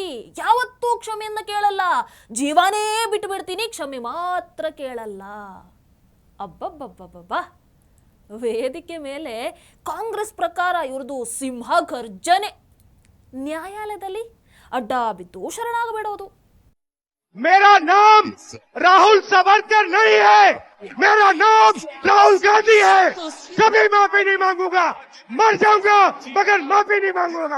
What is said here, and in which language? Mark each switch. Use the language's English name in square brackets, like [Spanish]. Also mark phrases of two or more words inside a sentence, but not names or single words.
[Kannada] ಯಾವತ್ತೂ ಕ್ಷಮೆಯನ್ನ ಕೇಳಲ್ಲ, ಜೀವನೇ ಬಿಟ್ಟು ಬಿಡ್ತೀನಿ, ಕ್ಷಮೆ ಮಾತ್ರ ಕೇಳಲ್ಲ. ಅಬ್ಬಬ್ಬಬ್ಬಬ್ಬಬ್ಬಾ, ವೇದಿಕೆ ಮೇಲೆ ಕಾಂಗ್ರೆಸ್ ಪ್ರಕಾರ ಇವ್ರದ್ದು ಸಿಂಹ ಗರ್ಜನೆ, ನ್ಯಾಯಾಲಯದಲ್ಲಿ ಅಡ್ಡ ಬಿದ್ದು ಶರಣಾಗಬೇಡೋದು. [Hindi] मेरा नाम राहुल सावरकर नहीं है, मेरा नाम राहुल गांधी है. कभी माफी नहीं मांगूंगा, मर जाऊंगा मगर माफी नहीं मांगूंगा.